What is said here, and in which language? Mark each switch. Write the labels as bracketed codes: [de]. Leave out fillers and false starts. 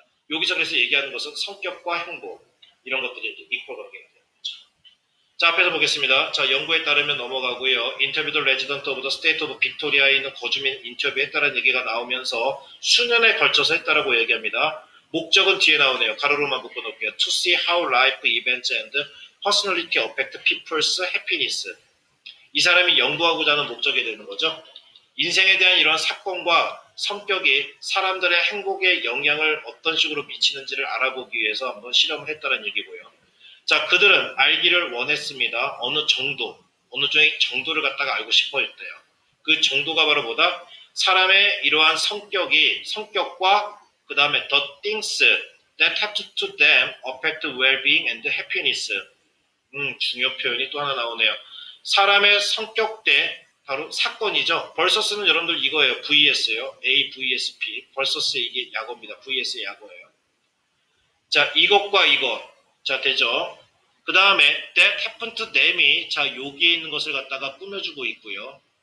[ko] 여기서 그래서 얘기하는 것은 성격과 행복, 이런 것들이 이퀄 관계가 되는 거죠. 자, 앞에서 보겠습니다. 자, 연구에 따르면 넘어가고요. 인터뷰도 레지던트 오브 더 스테이트 오브 빅토리아에 있는 거주민 인터뷰했다는 얘기가 나오면서 수년에 걸쳐서 했다라고 얘기합니다. 목적은 뒤에 나오네요. 가로로만 묶어놓을게요. [en] To see how life events and personality affect people's happiness. [ko] 이 사람이 연구하고자 하는 목적이 되는 거죠. 인생에 대한 이러한 사건과 성격이 사람들의 행복에 영향을 어떤 식으로 미치는지를 알아보기 위해서 한번 실험을 했다는 얘기고요. 자, 그들은 알기를 원했습니다. 어느 정도를 갖다가 알고 싶어 했대요. 그 정도가 바로 뭐다? 사람의 이러한 성격과 그 다음에 [en] the things that happen to them affect well-being and happiness. [ko] 중요 표현이 또 하나 나오네요. 사람의 성격 대 바로 사건이죠. versus는 여러분들 이거예요. VS요. A, vs, P. versus 이게 약어입니다. vs의 약어예요. 자, 이것과 이것. 자, 되죠. 그 다음에 that happened to them이 자, 여기에 있는 것을 갖다가 꾸며주고 있고요.